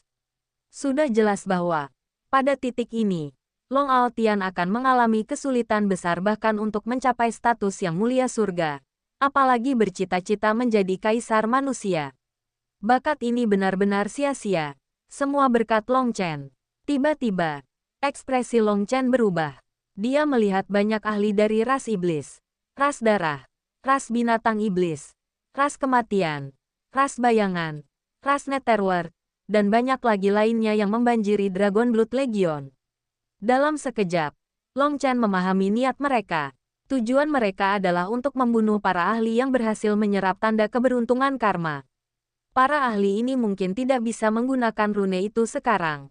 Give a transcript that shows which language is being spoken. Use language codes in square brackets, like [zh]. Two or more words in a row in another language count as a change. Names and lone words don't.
[id] Sudah jelas bahwa, pada titik ini, Long Aotian akan mengalami kesulitan besar bahkan untuk mencapai status yang mulia surga, apalagi bercita-cita menjadi kaisar manusia. Bakat ini benar-benar sia-sia, semua berkat Long Chen. Tiba-tiba, ekspresi Long Chen berubah. Dia melihat banyak ahli dari ras iblis, ras darah, ras binatang iblis, ras kematian, ras bayangan, ras netherworld, dan banyak lagi lainnya yang membanjiri Dragon Blood Legion. Dalam sekejap, Long Chen memahami niat mereka. Tujuan mereka adalah untuk membunuh para ahli yang berhasil menyerap tanda keberuntungan karma. Para ahli ini mungkin tidak bisa menggunakan rune itu sekarang.